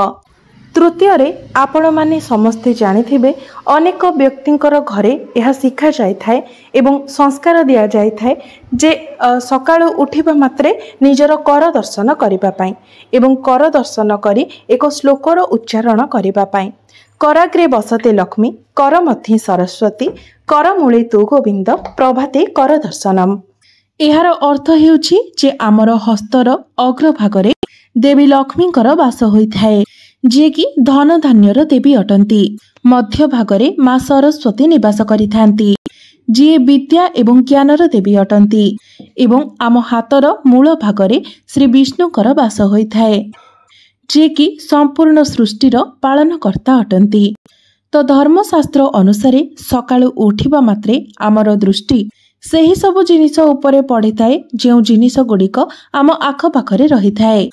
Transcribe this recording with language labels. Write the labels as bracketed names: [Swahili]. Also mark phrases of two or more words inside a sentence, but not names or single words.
[Odia] ତୃତୀୟ ରେ ଆପଣ ମାନେ ସମସ୍ତେ ଜାଣିଥିବେ ଅନେକ ବ୍ୟକ୍ତିଙ୍କର ଘରେ ଯହ ଶିଖା ଯାଇ ଥାଏ ଏବଂ ସଂସ୍କାର ଦିଆ ଯାଇ ଥାଏ ଯେ ସକାଳୁ ଉଠିବା ମାତ୍ରେ ନିଜର କର ଦର୍ଶନ କରିବା ପାଇଁ ଏବଂ କର ଦର୍ଶନ କରି ଏକ ଶ୍ଳୋକର ଉଚ୍ଚାରଣ କରିବା ପାଇଁ। [Sanskrit] कराग्रे बसते लक्ष्मी कर मध्ये सरस्वती कर मूले तु गोविंद प्रभाते कर दर्शनम। [Odia] ଏହାର ଅର୍ଥ ହେଉଛି ଯେ ଆମର ହସ୍ତର ଅଗ୍ରଭାଗରେ ଦେବୀ ଲକ୍ଷ୍ମୀଙ୍କର ବାସ ହୋଇଥାଏ ଯେ କି ଧନ ଧାନ୍ୟର ଦେବୀ ଅଟନ୍ତି। ମଧ୍ୟ ଭାଗରେ ମାଁ ସରସ୍ୱତୀ ନିବାସ କରିଥାନ୍ତି ଯେ ବିଦ୍ୟା ଏବଂ ଜ୍ଞାନର ଦେବୀ ଅଟନ୍ତି ଏବଂ ଆମ ହାତର ମୂଳ ଭାଗରେ ଶ୍ରୀ ବିଷ୍ଣୁଙ୍କର ବାସ ହୋଇଥାଏ ଯେ କି ସମ୍ପୂର୍ଣ୍ଣ ସୃଷ୍ଟିର ପାଳନକର୍ତ୍ତା ଅଟନ୍ତି। ତ ଧର୍ମଶାସ୍ତ୍ର ଅନୁସାରେ ସକାଳୁ ଉଠିବା ମାତ୍ରେ ଆମର ଦୃଷ୍ଟି ସେହି ସବୁ ଜିନିଷ ଉପରେ ପଡ଼ିଥାଏ ଯେଉଁ ଜିନିଷ ଗୁଡ଼ିକ ଆମ ଆଖି ପାଖରେ ରହିଥାଏ।